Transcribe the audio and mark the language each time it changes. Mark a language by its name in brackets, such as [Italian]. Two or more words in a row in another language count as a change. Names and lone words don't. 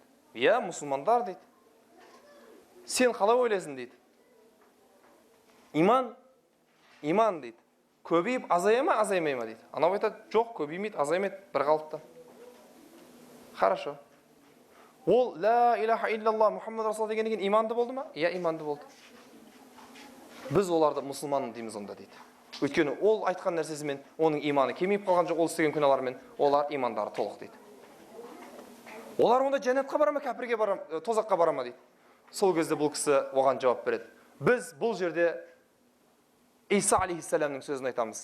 [Kazakh] Иә, мұсылмандар дейді. Сен қалай ойлайсың дейді. Иман дейді. Көбейіп азая ма, азаймай ма дейді. Анау айтады, жоқ, көбеймейді, азаймайды, бір қалыпта. Хорошо. Ол [Arabic] لا إله إلا الله محمد رسول [Kazakh] дегеннен кейін иманды болды ма? Иә, иманды болды. Біз оларды мұсылман дейміз онда дейді. Өйткені ол айтқан нәрсесімен оның иманы кемейіп қалған жоқ, ол істеген күнәлармен олар имандары толық дейді. Олар онда жәннатқа бара ма, кәпірге бара ма, тозаққа бара ма дейді. Сол кезде бұл кісі оған жауап береді. Біз бұл жерде Иса алейхиссаламның сөзін айтамыз.